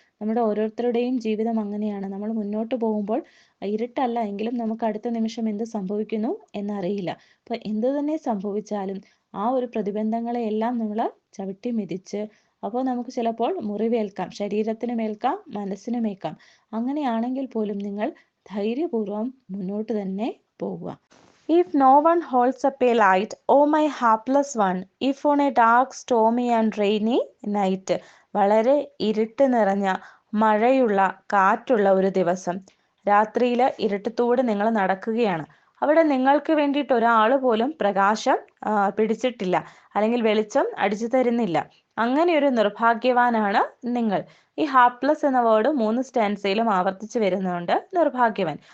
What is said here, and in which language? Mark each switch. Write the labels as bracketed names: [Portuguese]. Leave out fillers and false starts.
[Malayalam] നമ്മുടെ ഓരോരുത്തരുടെയും ജീവിതം അങ്ങനെയാണ്. നമ്മൾ മുന്നോട്ട് പോകുമ്പോൾ ഇരുട്ടല്ല എങ്കിലും നമുക്ക് അടുത്ത നിമിഷം എന്ത് സംഭവിക്കുന്നു എന്നറിയില്ല. അപ്പോൾ എന്തു തന്നെ സംഭവിച്ചാലും ആ ഒരു പ്രതിബന്ധങ്ങളെ എല്ലാം നമ്മൾ ചവിട്ടി മെതിച്ച്, അപ്പോൾ നമുക്ക് ചിലപ്പോൾ മുറിവേൽക്കാം, ശരീരത്തിനുമേൽക്കാം മനസ്സിനുമേൽക്കാം. അങ്ങനെയാണെങ്കിൽ പോലും നിങ്ങൾ ധൈര്യപൂർവ്വം മുന്നോട്ട് തന്നെ പോവുക. [English] If no one holds up a light, oh my hapless one, if on a dark, stormy and rainy night. [Malayalam] വളരെ ഇരുട്ട് നിറഞ്ഞ മഴയുള്ള കാറ്റുള്ള ഒരു ദിവസം, രാത്രിയിൽ ഇരുട്ടത്തൂടെ നിങ്ങൾ നടക്കുകയാണ്. അവിടെ നിങ്ങൾക്ക് വേണ്ടിയിട്ട് ഒരാൾ പോലും പ്രകാശം പിടിച്ചിട്ടില്ല, അല്ലെങ്കിൽ വെളിച്ചം അടിച്ചു തരുന്നില്ല. അങ്ങനെ ഒരു നിർഭാഗ്യവാനാണ് നിങ്ങൾ. ഈ ഹാപ്ലെസ് എന്ന വേർഡ് 3 സ്റ്റാൻസയിലും ആവർത്തിച്ച് വരുന്നുണ്ട്, നിർഭാഗ്യവാൻ.